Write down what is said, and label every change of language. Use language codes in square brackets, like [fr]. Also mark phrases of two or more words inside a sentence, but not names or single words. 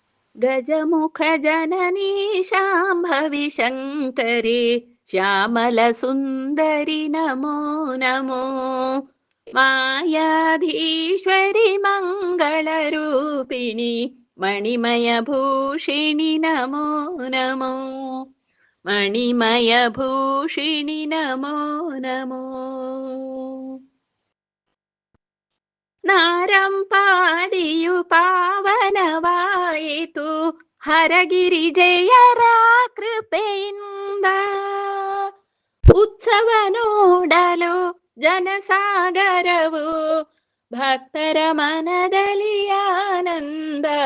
[sa] गजमुख जननी शाम्भवी शङ्करी श्यामलसुन्दरि नमो नमो। मायाधीश्वरि मङ्गलरूपिणि मणिमयभूषिणि नमो नमो। मणिमयभूषिणि नमो नमो। [kn] ನಾರಂಪಾಡಿಯು ಪಾವನವಾಯಿತು ಹರಗಿರಿ ಜಯರ ಕೃಪೆಯಿಂದ. ಉತ್ಸವ ನೋಡಲು ಜನಸಾಗರವು ಭಕ್ತರ ಮನದಲ್ಲಿ ಆನಂದ.